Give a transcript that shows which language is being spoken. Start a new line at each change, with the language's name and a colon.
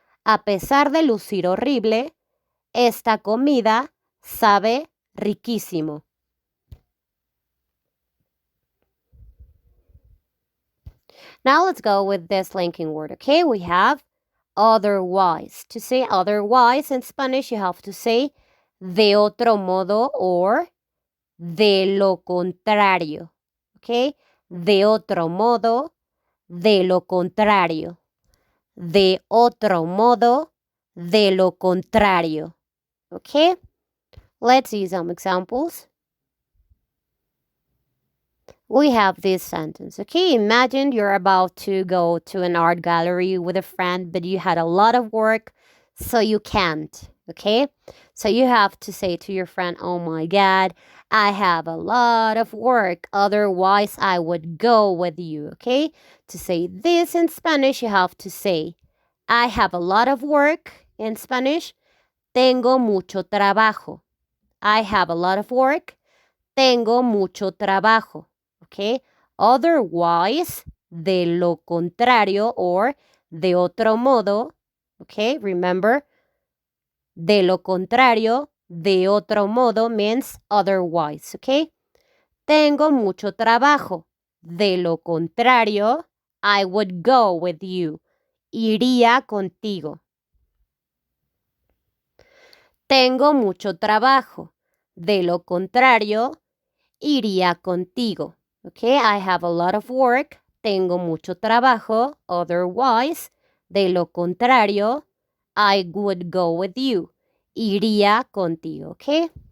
Spanish: A pesar de lucir horrible, esta comida sabe riquísimo.
English: Now let's go with this linking word, okay? We have otherwise. To say otherwise in Spanish, you have to say
Spanish: de otro modo
English: or
Spanish: de lo contrario,
English: okay?
Spanish: De otro modo, de lo contrario. De otro modo, de lo contrario, okay?
English: Let's see some examples. We have this sentence, okay? Imagine you're about to go to an art gallery with a friend, but you had a lot of work, so you can't, okay? So you have to say to your friend, oh my God, I have a lot of work, otherwise I would go with you, okay? To say this in Spanish, you have to say, I have a lot of work. In Spanish,
Spanish: tengo mucho trabajo.
English: I have a lot of work.
Spanish: Tengo mucho trabajo.
English: Okay? Otherwise,
Spanish: de lo contrario or de otro modo.
English: Okay? Remember,
Spanish: de lo contrario, de otro modo
English: means otherwise. Okay?
Spanish: Tengo mucho trabajo. De lo contrario,
English: I would go with you.
Spanish: Iría contigo. Tengo mucho trabajo. De lo contrario, iría contigo.
English: Okay, I have a lot of work.
Spanish: Tengo mucho trabajo.
English: Otherwise,
Spanish: de lo contrario,
English: I would go with you.
Spanish: Iría contigo, okay?